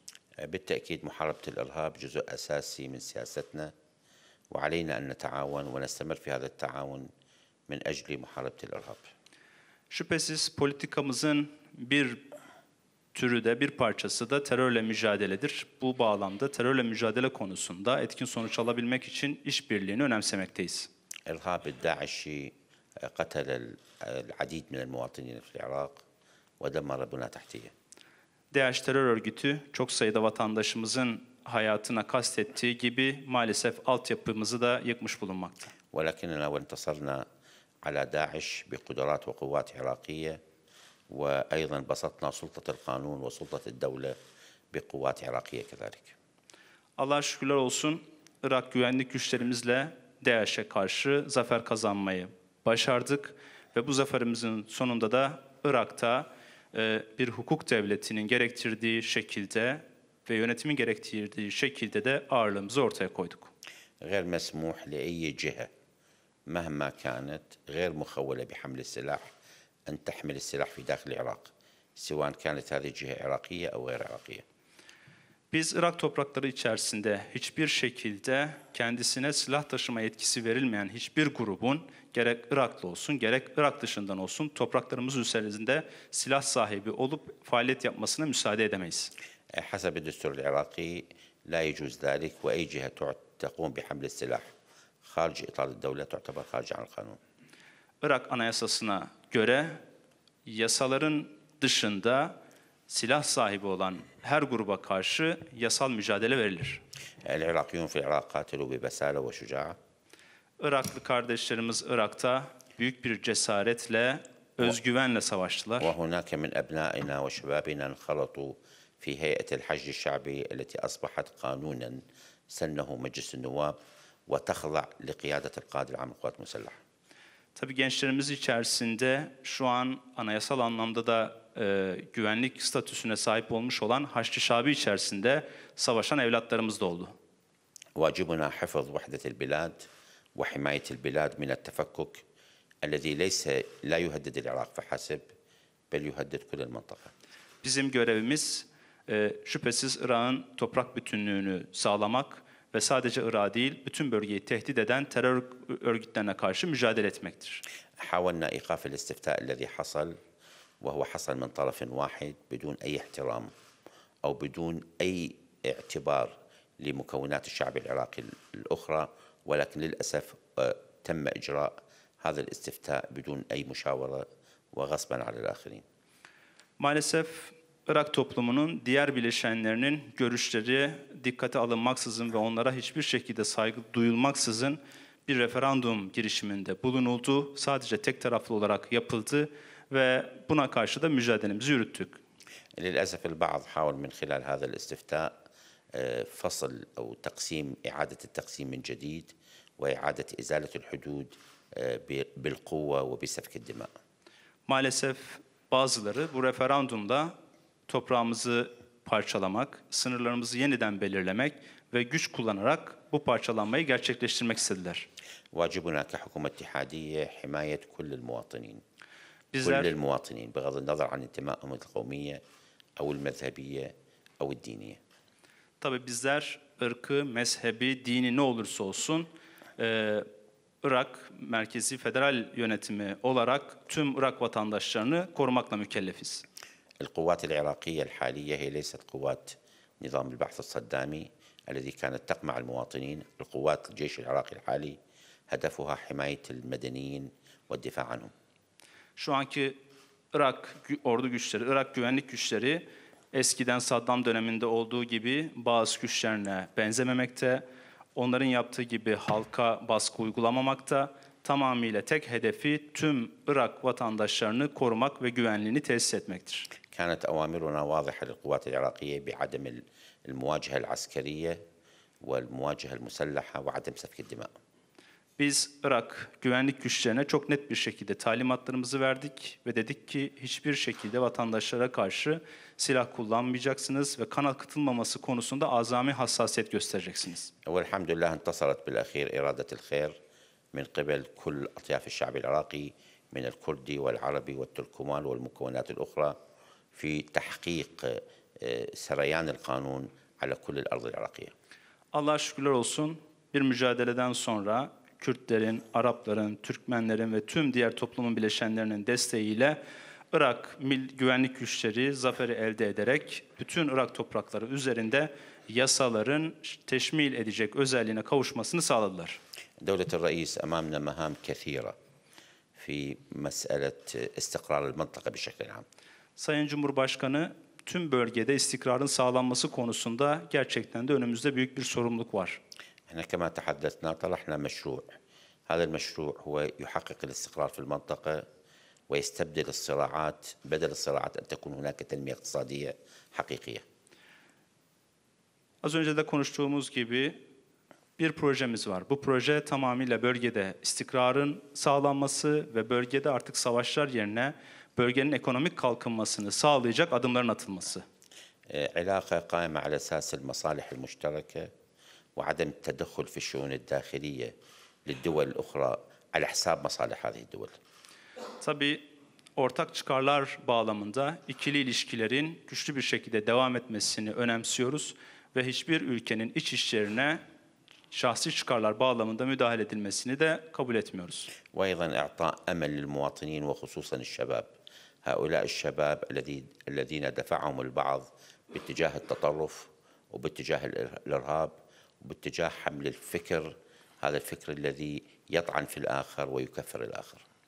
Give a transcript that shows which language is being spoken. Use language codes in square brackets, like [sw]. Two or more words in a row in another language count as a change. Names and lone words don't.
[ar] بالتأكيد محاربة الإرهاب جزء أساسي من سياستنا وعلينا أن نتعاون ونستمر في هذا التعاون من أجل محاربة الإرهاب. [tr] Şüphesiz politikamızın bir türü de bir parçası da terörle mücadeledir. Bu bağlamda terörle mücadele konusunda etkin sonuç alabilmek için işbirliğini önemsemekteyiz. [ar] إرهاب الداعشي قتل العديد من المواطنين في العراق ودمر بنى تحتية. [tr] DAEŞ terör örgütü çok sayıda vatandaşımızın hayatına kastettiği gibi maalesef altyapımızı da yıkmış bulunmakta. [ar] ولكننا وانتصرنا على داعش بقدرات وقوات عراقية وأيضا بسطنا سلطة القانون وسلطة الدولة بقوات عراقية كذلك. [tr] Allah'a şükürler olsun, Irak güvenlik güçlerimizle DAEŞ'e karşı zafer kazanmayı başardık ve bu zaferimizin sonunda da Irak'ta bir hukuk devletinin gerektirdiği şekilde ve yönetimin gerektirdiği şekilde de ağırlığımızı ortaya koyduk. [ar] غير مسموح لأي جهة مهما كانت غير مخولة بحمل السلاح أن تحمل السلاح في داخل العراق سواء كانت هذه الجهة عراقية أو غير عراقية. [tr] Biz Irak toprakları içerisinde hiçbir şekilde kendisine silah taşıma yetkisi verilmeyen hiçbir grubun gerek Iraklı olsun gerek Irak dışından olsun topraklarımız üzerinde silah sahibi olup faaliyet yapmasına müsaade edemeyiz. [ar] حسب الدستور العراقي لا يجوز ذلك وأي جهة تقوم بحمل السلاح خارج إطار الدولة تعتبر خارجة عن القانون. [tr] Irak Anayasası'na göre yasaların dışında silah sahibi olan her gruba karşı yasal mücadele verilir. [ar] العراقيون في العراق قاتلوا ببسالة وشجاعة. [tr] Iraklı kardeşlerimiz Irak'ta büyük bir cesaretle, özgüvenle savaştılar. [ar] وهناك من أبنائنا وشبابنا انخرطوا في هيئة الحج الشعبي التي أصبحت قانونا سنه مجلس النواب وتخضع لقيادة القائد العام للقوات المسلحة. [tr] Tabii gençlerimiz içerisinde şu an anayasal anlamda da güvenlik statüsüne sahip olmuş olan Haçlı Şabi içerisinde savaşan evlatlarımız da oldu. [ar] واجبنا حفظ وحدة البلاد وحماية البلاد من التفكك الذي ليس لا يهدد العراق فحسب بل يهدد كل المنطقة. [tr] Bizim görevimiz şüphesiz Irak'ın toprak bütünlüğünü sağlamak ve sadece Irak değil, bütün bölgeyi tehdit eden terör örgütlerine karşı mücadele etmektir. [ar] حاولنا إيقاف الاستفتاء الذي حصل وهو حصل من طرف واحد بدون أي احترام أو بدون أي اعتبار لمكونات الشعب العراقي الأخرى ولكن للأسف تم إجراء هذا الاستفتاء بدون أي مشاورة وغصبا على الآخرين. [tr] Maalesef Irak toplumunun diğer bileşenlerinin görüşleri dikkate alınmaksızın ve onlara hiçbir şekilde saygı duyulmaksızın bir referandum girişiminde bulunuldu. Sadece tek taraflı olarak yapıldı ve buna karşı da mücadelemizi yürüttük. [ar] للأسف البعض حاول من خلال هذا الاستفتاء فصل أو تقسيم إعادة التقسيم من جديد وإعادة إزالة الحدود بالقوة وبسفك الدماء. [tr] Maalesef bazıları bu referandumda toprağımızı parçalamak, sınırlarımızı yeniden belirlemek ve güç kullanarak bu parçalanmayı gerçekleştirmek istediler. [ar] واجبنا كحكومة اتحادية حماية كل المواطنين. كل [tr] Bizler [ar] المواطنين بغض النظر عن انتمائهم القومية أو المذهبية أو الدينية. [tr] Tabii bizler ırkı, mezhebi, dini ne olursa olsun Irak merkezi federal yönetimi olarak tüm Irak vatandaşlarını korumakla mükellefiz. [ar] القوات العراقية الحالية هي ليست قوات نظام البعث الصدامي الذي كانت تقمع المواطنين. القوات الجيش العراقي الحالي هدفها حماية المدنيين والدفاع عنهم. [tr] Şu anki Irak ordu güçleri, Irak güvenlik güçleri eskiden Saddam döneminde olduğu gibi bazı güçlerine benzememekte, onların yaptığı gibi halka baskı uygulamamakta, tamamıyla tek hedefi tüm Irak vatandaşlarını korumak ve güvenliğini tesis etmektir. [ar] كانت أوامرنا واضحة للقوات العراقية بعدم المواجهة العسكرية والمواجهة المسلحة وعدم سفك الدماء. [tr] Biz Irak güvenlik güçlerine çok net bir şekilde talimatlarımızı verdik ve dedik ki hiçbir şekilde vatandaşlara karşı silah kullanmayacaksınız ve kan akıtılmaması konusunda azami hassasiyet göstereceksiniz. [ar] والحمد لله انتصرت بالأخير إرادة الخير من قبل كل أطياف الشعب العراقي من الكردي والعربي والتركمان والمكونات الأخرى في تحقيق سريان القانون على كل الأرض العراقية. [tr] Allah'a şükürler olsun bir mücadeleden sonra Kürtlerin, Arapların, Türkmenlerin ve tüm diğer toplumun bileşenlerinin desteğiyle Irak güvenlik güçleri zaferi elde ederek bütün Irak toprakları üzerinde yasaların teşmil edecek özelliğine kavuşmasını sağladılar. [ar] دولة الرئيس أمامنا مهام كثيرة في مسألة استقرار المنطقة بشكل عام. [tr] Sayın Cumhurbaşkanı tüm bölgede istikrarın sağlanması konusunda gerçekten de önümüzde büyük bir sorumluluk var. [ar] احنا كما تحدثنا طرحنا مشروع. هذا المشروع هو يحقق الاستقرار في المنطقة ويستبدل الصراعات بدل الصراعات أن تكون هناك تنمية اقتصادية حقيقية. [tr] Az önce de konuştuğumuz gibi bir projemiz var. Bu proje tamamıyla bölgede istikrarın sağlanması ve bölgede artık savaşlar yerine bölgenin ekonomik kalkınmasını sağlayacak adımların atılması. [ar] علاقة قائمة على أساس المصالح المشتركة وعدم التدخل في الشؤون الداخلية للدول الأخرى على حساب مصالح هذه الدول. [tr] Tabii ortak çıkarlar bağlamında ikili ilişkilerin güçlü bir şekilde devam etmesini önemsiyoruz ve hiçbir ülkenin iç işlerine şahsi çıkarlar bağlamında müdahale edilmesini de kabul etmiyoruz. [ar] وأيضا إعطاء أمل للمواطنين وخصوصا الشباب. هؤلاء الشباب الذين دفعهم البعض باتجاه التطرف وباتجاه الإرهاب وباتجاه حمل الفكر، هذا الفكر الذي يطعن في الآخر ويكفر الآخر.